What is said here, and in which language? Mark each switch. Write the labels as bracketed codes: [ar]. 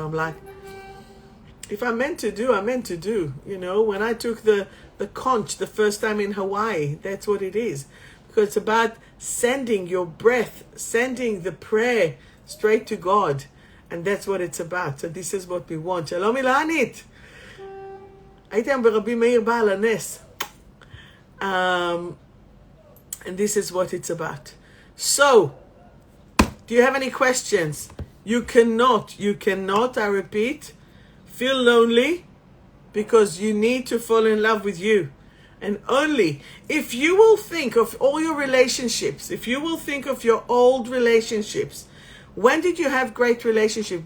[en] I'm like, if I'm meant to do, I'm meant to do. You know, when I took the conch the first time in Hawaii, that's what it is. Because it's about sending your breath, sending the prayer straight to God. And that's what it's about. So this is what we want. Shalom Ilanit. [he] הייתי היום ברבי מאיר בעל הנס. [en] And this is what it's about. So, do you have any questions? You cannot, I repeat, feel lonely, because you need to fall in love with you. And only if you will think of all your relationships, if you will think of your old relationships, when did you have great relationship?